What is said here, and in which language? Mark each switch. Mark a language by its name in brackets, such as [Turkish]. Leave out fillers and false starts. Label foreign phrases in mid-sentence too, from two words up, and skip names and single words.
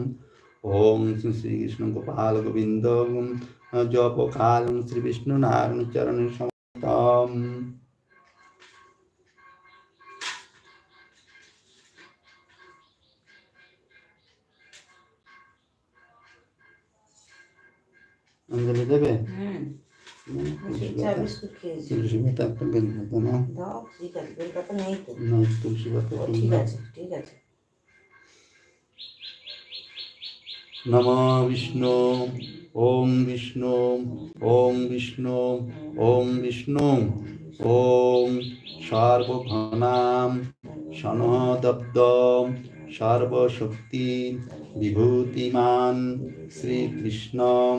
[Sanskrit] ओम श्री कृष्ण गोपाल गोविंद जप कालं श्री विष्णु नारायण चरण समतम। [Bangla] অঞ্জলি দেবে তুলসী পাতা একটা বেলপাতা না দাও, ঠিক আছে, বেলপাতা নেই তো। না তুলসী পাতা ঠিক আছে, ঠিক আছে। [Sanskrit] नमः विष्णु ओम विष्णु ओम विष्णु ओम विष्णु ओम सर्वघनां शनदब्दं सर्वशक्ति विभूतिमान श्री कृष्णं